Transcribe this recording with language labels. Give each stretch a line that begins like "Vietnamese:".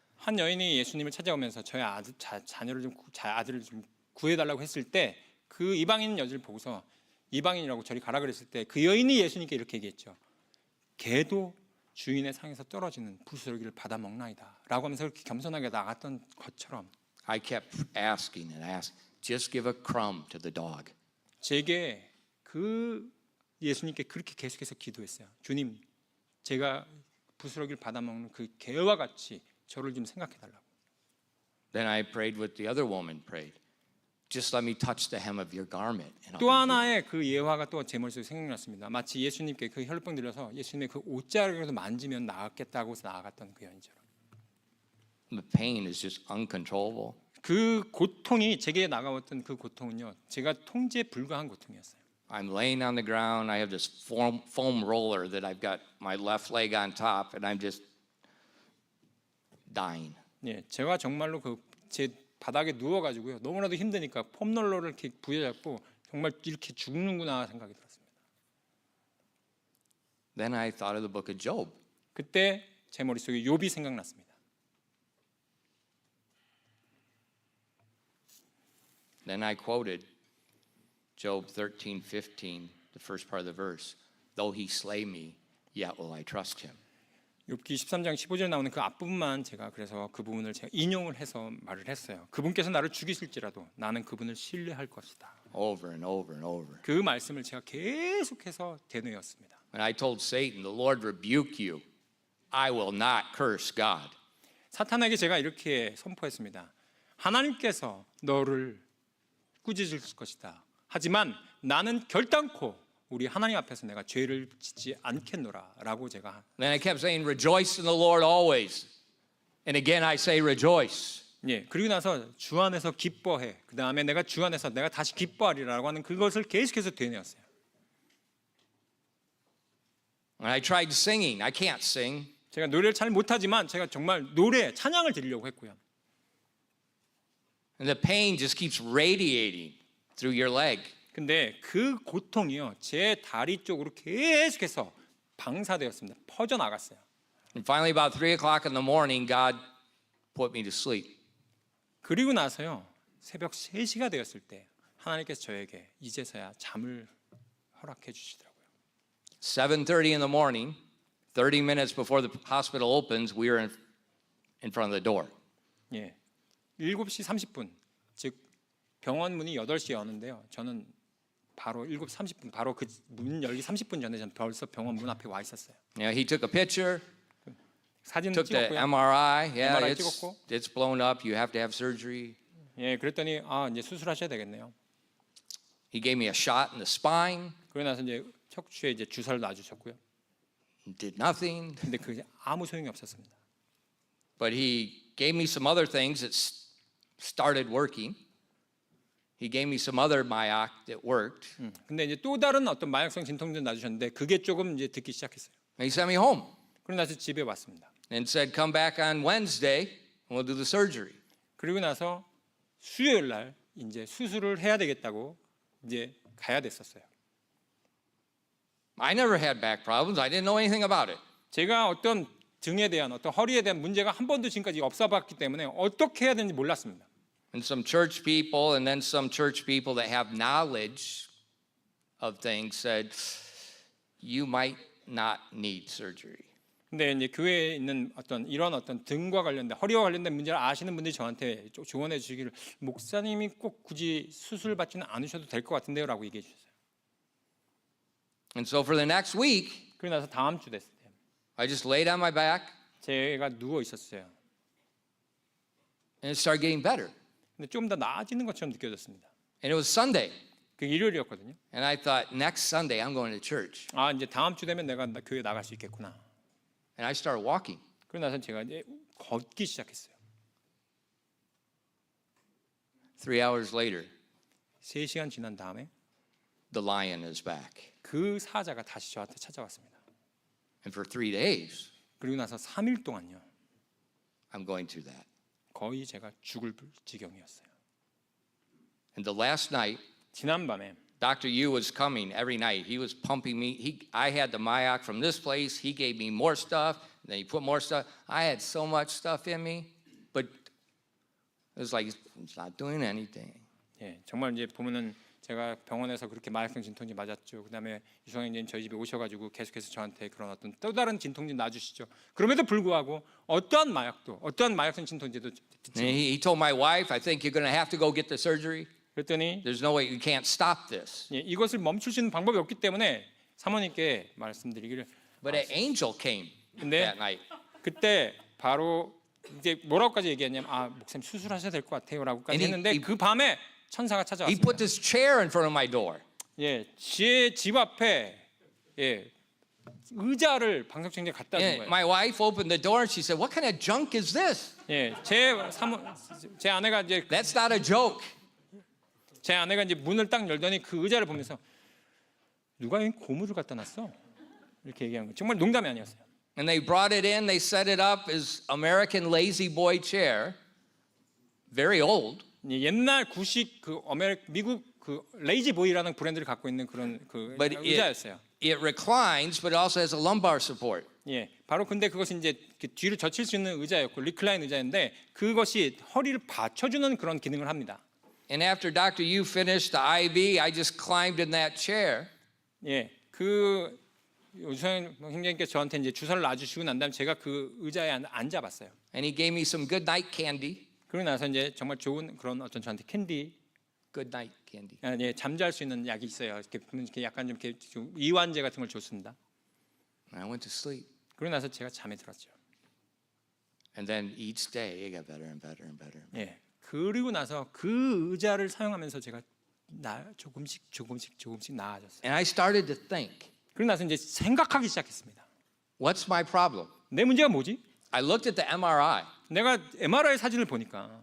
Korean: 한 여인이 예수님을 찾아오면서 저희 아들을 좀 구해달라고 했을 때 그 이방인 여자를 보고서 이방인이라고 저리 가라 그랬을 때 그 여인이 예수님께 이렇게 얘기했죠. 개도 주인의 상에서 떨어지는 부스러기를 받아 먹나이다 라고 하면서 그렇게 겸손하게 나갔던 것처럼
English: I kept asking and asking, just give a crumb to the dog.
Korean: 제게 그 예수님께 그렇게 계속해서 기도했어요. 주님, 제가 부스러기를 받아 먹는 그 개와 같이 저를 좀 생각해 달라고.
English: Then I prayed what the other woman prayed. Just let me touch the hem of your garment. And
Korean: 또
English: I'll be healed.
Korean: 하나의 그 예화가 또 제 머릿속에 생각났습니다. 마치 예수님께 그 혈루병 들려서 예수님의 그 옷자락이라도 만지면 나았겠다고 해서 나아갔던 그 여인처럼.
English: The pain is just uncontrollable.
Korean: 그 고통이 제게 나가왔던 그 고통은요, 제가 통제 불가한 고통이었어요.
English: I'm laying on the ground. I have this foam roller that I've got my left leg on top, and I'm just dying.
Korean: 예, 제가 정말로 그 제 바닥에 누워가지고요, 너무나도 힘드니까 폼롤러를 이렇게 부여잡고 정말 이렇게 죽는구나 생각이 들었습니다.
English: Then I thought of the book of Job.
Korean: 그때 제 머릿속에 욥이 생각났습니다.
English: Then I quoted Job 13:15, the first part of the verse. Though he slay me, yet will I trust him.
Korean: 욥기 13장 15절에 나오는 그 앞부분만 제가 그래서 그 부분을 제가 인용을 해서 말을 했어요. 그분께서 나를 죽이실지라도 나는 그분을 신뢰할 것이다.
English: Over and over and over.
Korean: 그 말씀을 제가 계속해서 되뇌었습니다.
English: And I told Satan, the Lord rebuke you. I will not curse God.
Korean: 사탄에게 제가 이렇게 선포했습니다. 하나님께서 너를 꾸짖을 것이다. 하지만 나는 결단코 우리 하나님 앞에서 내가 죄를 짓지 않겠노라라고 제가.
English: Then I kept saying, rejoice in the Lord always. And again I say rejoice.
Korean: 예, 그리고 나서 주 안에서 기뻐해. 그 다음에 내가 주 안에서 내가 다시 기뻐하리라고 하는 그것을 계속해서 되뇌었어요.
English: And I tried singing. I can't sing.
Korean: 제가 노래를 잘 못하지만 제가 정말 노래 찬양을 드리려고 했고요.
English: And the pain just keeps radiating through your leg.
Korean: 근데 그 고통이요, 제 다리 쪽으로 계속해서 방사되었습니다. 퍼져 나갔어요.
English: And finally, about 3 o'clock in the morning, God put me to sleep.
Korean: 그리고 나서요, 새벽 3시가 되었을 때 하나님께서 저에게 이제서야 잠을 허락해 주시더라고요.
English: 7:30 in the morning, 30 minutes before the hospital opens, we were in front of the door.
Korean: 예, 7시 30분, 즉 병원 문이 8시에 여는데요. 저는 바로 7시 30분, 바로 그 문 열기 30분 전에 저는 벌써 병원 문 앞에 와 있었어요.
English: Yeah, he took a picture,
Korean: 사진
English: took the
Korean: 찍었고요.
English: MRI. Yeah, MRI it's
Korean: 찍었고.
English: blown up. You have to have surgery.
Korean: 예, 그랬더니 이제 수술하셔야 되겠네요.
English: He gave me a shot in the spine.
Korean: 그러고 나서 이제 척추에 이제 주사를 놔주셨고요.
English: Did nothing.
Korean: 근데 그게 아무 소용이 없었습니다.
English: But he gave me some other things that started working. He gave me some other
Korean: mayak
English: that worked.
Korean: 근데 이제 또 다른 어떤 마약성 진통제 놔주셨는데 그게 조금 이제 듣기 시작했어요.
English: And he sent me home
Korean: 그러고 나서 집에 왔습니다.
English: and said, come back on Wednesday and we'll do the surgery.
Korean: 그리고 나서 수요일 날 이제 수술을 해야 되겠다고 이제 가야 됐었어요.
English: I never had back problems. I didn't know anything about it.
Korean: 제가 어떤 등에 대한 어떤 허리에 대한 문제가 한 번도 지금까지 없어봤기 때문에 어떻게 해야 되는지 몰랐습니다.
English: And some church people and then some church people that have knowledge of things said, you might not need surgery.
Korean: 근데 이제 교회에 있는 어떤 이런 어떤 등과 관련된 허리와 관련된 문제를 아시는 분들이 저한테 조언해 주시기를 목사님이 꼭 굳이 수술 받지는 않으셔도 될 것 같은데요라고 얘기해 주셨어요.
English: And so for the next week,
Korean: 그러고 나서 다음 주 됐을 때
English: I just laid on my back
Korean: 제가 누워 있었어요.
English: and it started getting better.
Korean: 근데 좀 더 나아지는 것처럼 느껴졌습니다.
English: And it was Sunday.
Korean: 그 일요일이었거든요.
English: And I thought, next Sunday I'm going to church.
Korean: 이제 다음 주 되면 내가 교회 나갈 수 있겠구나.
English: And I started walking.
Korean: 그러고 나서 제가 이제 걷기 시작했어요.
English: 3 hours later,
Korean: 3시간 지난 다음에
English: the lion is back.
Korean: 그 사자가 다시 저한테 찾아왔습니다.
English: And for 3 days,
Korean: 그리고 나서 3일 동안요.
English: I'm going through that.
Korean: 거의 제가 죽을 지경이었어요.
English: And the last night,
Korean: 지난 밤에
English: Dr. Yu was coming every night. He was pumping me. I had the
Korean: Mayak
English: from this place. He gave me more stuff. Then he put more stuff. I had so much stuff in me, but it was like it's not doing anything.
Korean: 예, 정말 이제 보면은 제가 병원에서 그렇게 마약성 진통제 맞았죠. 그다음에 유성현님 저희 집에 오셔가지고 계속해서 저한테 그런 어떤 또 다른 진통제 놔주시죠. 그럼에도 불구하고 어떠한 마약도 어떠한 마약성 진통제도 듣지.
English: And he told my wife, I think you're going to have to go get the surgery.
Korean: 그랬더니
English: There's no way you can't stop this.
Korean: 예, 이것을 멈출 수 있는 방법이 없기 때문에 사모님께 말씀드리기를.
English: But an angel came
Korean: 근데
English: that night.
Korean: 그때 바로 이제 뭐라고까지 얘기했냐면 목사님 수술하셔야 될 것 같아요라고까지
English: And
Korean: 했는데 그 밤에 천사가
English: He
Korean: 찾아왔습니다.
English: put this chair in front of my door.
Korean: 예, 제 집 앞에 예, 의자를 방석쟁이에 갖다 준
English: And
Korean: 거예요.
English: my wife opened the door and she said, "What kind of junk is this?
Korean: 예, 제 아내가 이제
English: That's not a joke."
Korean: 문을 딱 열더니 그 의자를 보면서 누가 여기 고무를 갖다 놨어? 이렇게 얘기한 거예요. 정말 농담이 아니었어요.
English: And they brought it in. They set it up as American lazy boy chair, very old.
Korean: 예, 옛날 구식 미국 그 레이지 보이라는 브랜드를 갖고 있는 그런 그
English: But
Korean: 의자였어요.
English: it reclines, but it also has a lumbar support.
Korean: 예, 바로 근데 그것이 이제 뒤로 젖힐 수 있는 의자였고 리클라인 의자인데 그것이 허리를 받쳐주는 그런 기능을 합니다.
English: And after Dr. Yu finished the IV, I just climbed in that chair.
Korean: 예, 그 유성 형님께서 저한테 이제 주사를 놔주시고 난 다음에 제가 그 의자에 앉아봤어요.
English: And he gave me some good night candy.
Korean: 그러고 나서 이제 정말 좋은 그런 어떤 저한테 캔디,
English: Good night candy.
Korean: 예, 잠잘 수 있는 약이 있어요. 이렇게 약간 좀 이렇게 좀 이완제 같은 걸 줬습니다.
English: And I went to sleep.
Korean: 그러고 나서 제가 잠에 들었죠.
English: And then each day it got better and better and better.
Korean: 예, 그리고 나서 그 의자를 사용하면서 제가 조금씩 나아졌어요.
English: And I started to think,
Korean: 그러고 나서 이제 생각하기 시작했습니다.
English: what's my problem?
Korean: 내 문제가 뭐지?
English: I looked at the MRI.
Korean: 내가 MRI 사진을 보니까